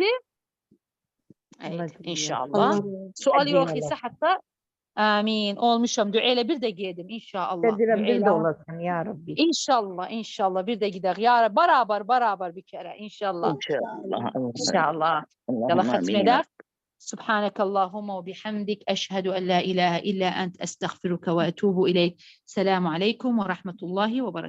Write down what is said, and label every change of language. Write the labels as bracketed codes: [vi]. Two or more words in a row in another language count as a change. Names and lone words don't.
[tr] Evet, inşallah. Sual yok ise hatta amin. Olmuşum. Duayla bir de gidelim inşallah. Bir de olasın ya Rabbi. İnşallah bir de gidelim. Ya Rabbi beraber bir kere inşallah. İnşallah. Yalla hatmeder. [ar] سبحانك اللهم وبحمدك أشهد أن لا إله إلا أنت أستغفرك وأتوب إليك. السلام عليكم ورحمة الله وبركاته.